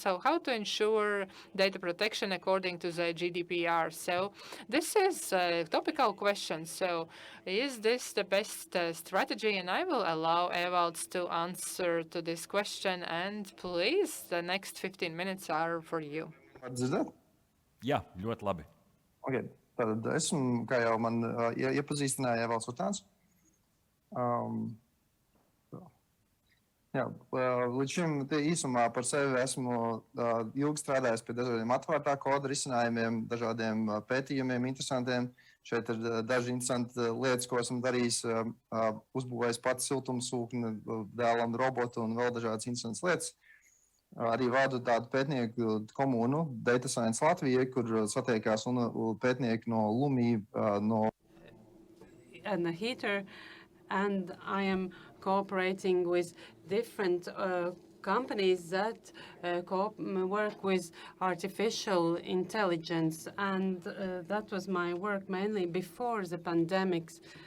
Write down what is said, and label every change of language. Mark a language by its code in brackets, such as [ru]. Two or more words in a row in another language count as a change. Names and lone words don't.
[en] So how to ensure data protection according to the GDPR. So this is a topical question. So is this the best strategy? And I will allow Evalds to answer to this question. And please, the next 15 minutes are for you. [lv] Dzirdēt? Jā, ļoti labi. Okay. Tad esmu, kā jau man iepazīstināja Evalds Urtāns. Jā, līdz šim īsumā par sevi esmu ilgi strādājis pie dažādiem atvērtā koda risinājumiem, dažādiem pētījumiem, interesantiem. Šeit ir daži interesanti lietas, ko esmu darījis, uzbūvējis pats siltumsūkni, dēlam robotu un vēl dažādas interesantas lietas. Arī vadu tādu pētnieku komunu, Data Science Latvija, kur satiekās pētnieki no Lumī, no... [en] And the heater, and I am cooperating with different companies that work with artificial intelligence, and that was my work mainly before the pandemics.